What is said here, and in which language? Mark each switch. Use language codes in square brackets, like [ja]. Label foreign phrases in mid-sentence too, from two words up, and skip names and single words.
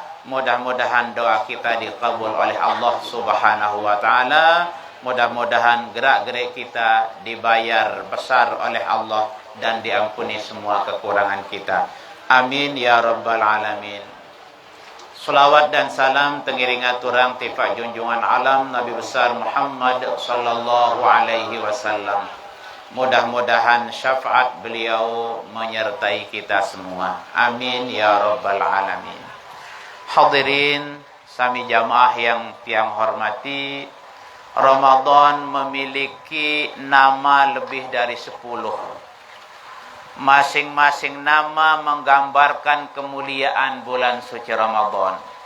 [id] Mudah-mudahan doa kita dikabul oleh Allah [ar] سبحانه وتعالى. [id] Mudah-mudahan gerak-gerik kita dibayar besar oleh Allah dan diampuni semua kekurangan kita. [ar] آمين يا رب العالمين. [id] Salawat dan salam tengiring aturang tifak junjungan alam Nabi besar Muhammad [ar] صلى الله عليه وسلم. [id] Mudah-mudahan syafaat beliau menyertai kita semua. [ar] آمين يا رب العالمين. [id] Hadirin sami jamaah yang tiang hormati, Ramadan memiliki nama lebih dari 10. Masing-masing nama menggambarkan kemuliaan bulan suci Ramadan.